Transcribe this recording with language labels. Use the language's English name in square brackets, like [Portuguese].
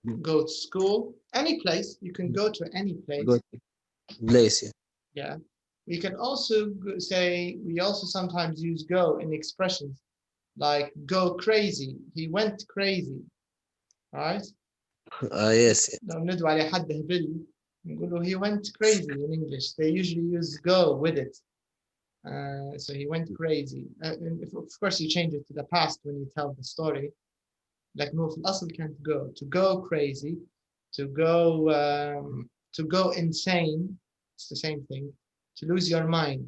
[English] Go to school, any place. You can go to any place. Go to place. Yeah. Yeah. We can also say, we also sometimes use go in expressions like go crazy. He went crazy, all right? Yes. [Arabic] لو ندعو على حد هبل نقوله [English] he went crazy in English. They usually use go with it. So he went crazy. And of course, you change it to the past when you tell the story. Like no, [Arabic] في الأصل [English] can't go. To go crazy, to go insane. It's the same thing. To lose your mind.